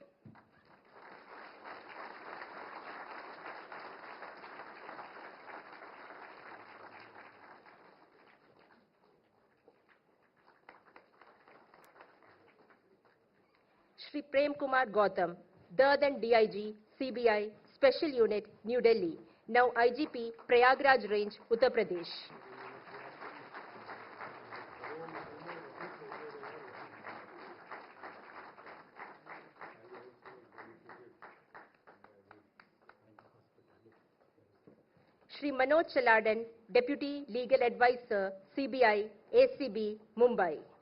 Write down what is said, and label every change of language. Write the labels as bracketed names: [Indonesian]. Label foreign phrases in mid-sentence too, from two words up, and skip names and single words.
[English] Shri Prem Kumar Gautam, the then DIG, CBI, Special Unit, New Delhi, now IGP, Prayagraj Range, Uttar Pradesh. Shri Manoj Chaladan, Deputy Legal Advisor, CBI, ACB, Mumbai.